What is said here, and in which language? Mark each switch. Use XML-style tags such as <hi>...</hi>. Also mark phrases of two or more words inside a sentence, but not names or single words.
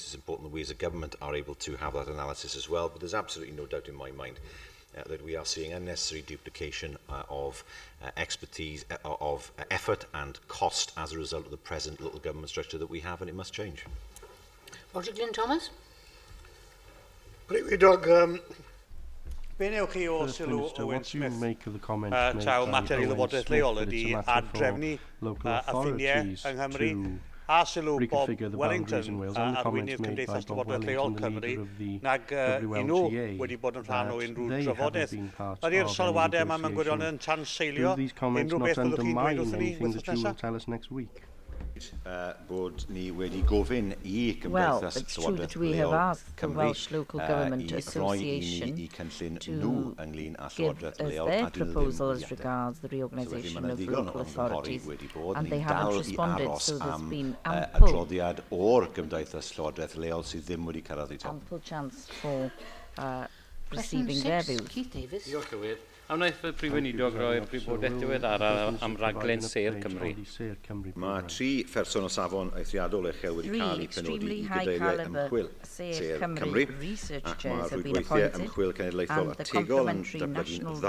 <en>It's important that we as a government are able to have that analysis as well, but there's absolutely no doubt in my mind that we are seeing unnecessary duplication of expertise, of effort and cost as a result of the present local government structure that we have, and it must change. Roger Glyn Thomas.</en> <cy>Prif Weinidog, be newch chi o sylw Owen Smith taw mater i lywodraeth leol ydy adrefnu affiniau yng Nghymru a sylw Bob Wellington a arweinydd Cymdeithas Lywodraeth Leol Cymru nag i nhw wedi bod yn rhan o unrhyw drafodaeth. Ydy'r sylwadau yma mewn gwirion yn tanseilio unrhyw beth byddwch chi'n dweud wrthyn ni wythnos nesaf? Bod ni wedi gofyn I Gymdeithas Llywodraeth Leol</cy> <en>the Welsh Local Government Association to give us their proposal as regards the reorganisation of local authorities, and they haven't responded, so there's been ample chance for receiving their views. Keith Davis.</en> <cy>Am wnaeth y Prif Weinidog roi'r gwybodaeth diweddar am raglen Sêr Cymru. Mae 3 pherson o safon eithriadol uchel wedi cael eu penodi I gadeiriau ymchwil Sêr Cymru, ac mae rhwydweithiau ymchwil cenedlaethol a tegol yn datblygu'n dda.</cy>